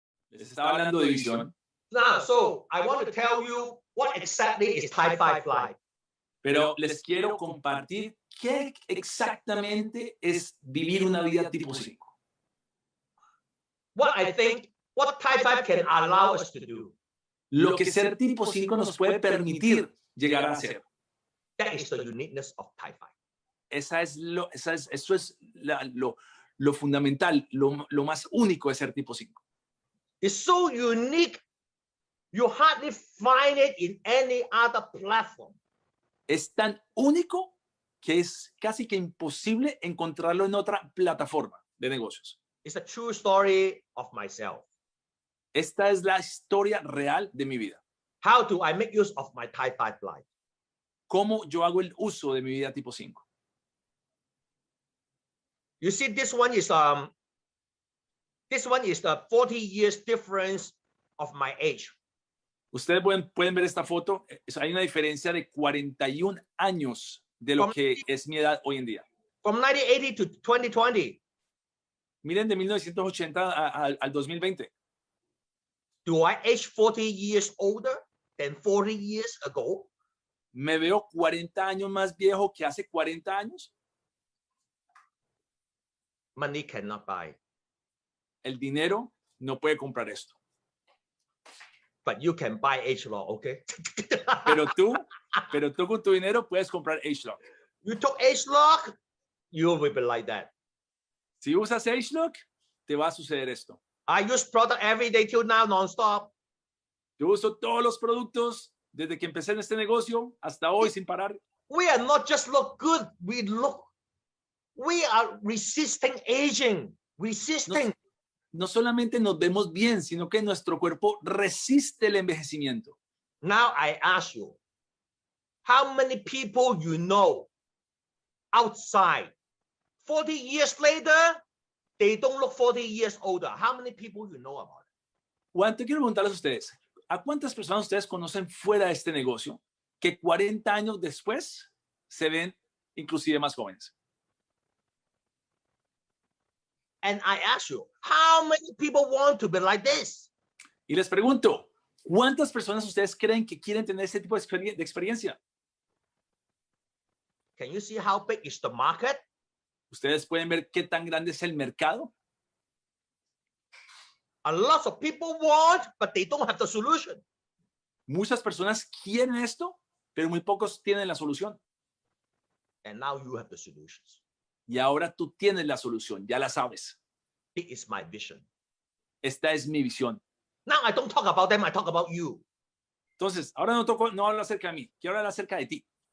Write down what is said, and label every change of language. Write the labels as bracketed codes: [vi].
[es] Les estaba hablando de visión. [en] Now, so I want to tell you what exactly is Type 5 Fly. [es] Pero les quiero compartir qué exactamente es vivir una vida tipo 5. [en] What Type 5 can allow us to do. [es] Lo que ser tipo 5 nos puede permitir llegar a ser. [en] That is the uniqueness of Type 5. [es] Eso es lo fundamental, lo más único de ser tipo 5. [en] It's so unique, you hardly find it in any other platform. [es] Es tan único que es casi que imposible encontrarlo en otra plataforma de negocios. [en] It's a true story of myself. [es] Esta es la historia real de mi vida. [en] How do I make use of my Type 5 life? [es] ¿Cómo yo hago el uso de mi vida tipo 5? [en] You see, this one is the 40 years difference of my age. [es] Ustedes pueden ver esta foto. Hay una diferencia de 41 años de lo que es mi edad hoy en día. [en] From 1980 to 2020. [es] Miren, de 1980 al 2020. [en] Do I age 40 years older than 40 years ago? [es] ¿Me veo 40 años más viejo que hace 40 años? [en] Money cannot buy, [es] El dinero no puede comprar esto. [en] but you can buy age law, okay? [es] Pero tú con tu dinero puedes comprar ageLOC. [en] You took age lock, you will be like that. [es] Si usas ageLOC, te va a suceder esto. [en] I use product every day till now, non-stop. [es] Yo uso todos los productos desde que empecé en este negocio hasta hoy sin parar. [en] We are not just look good, we are resisting aging, resisting. [es] No solamente nos vemos bien, sino que nuestro cuerpo resiste el envejecimiento. [en] Now I ask you, how many people you know outside 40 years later, they don't look 40 years older? How many people you know about it? [es] ¿Cuánto quiero preguntarles a ustedes? ¿A cuántas personas ustedes conocen fuera de este negocio que 40 años después se ven inclusive más jóvenes? [en] And I ask you, how many people want to be like this? [es] Y les pregunto, ¿cuántas personas ustedes creen que quieren tener este tipo de experiencia? [en] Can you see how big is the market? [es] ¿Ustedes pueden ver qué tan grande es el mercado? [en] A lot of people want, but they don't have the solution. [es] Muchas personas quieren esto, pero muy pocos tienen la solución. [en] And now you have the solutions. [es] Y ahora tú tienes la solución, ya la sabes. [en] This is my vision. [es] Esta es mi visión. [en] Now I don't talk about them, I talk about you. [es] Entonces, ahora no hablo acerca de mí, quiero hablar acerca de ti.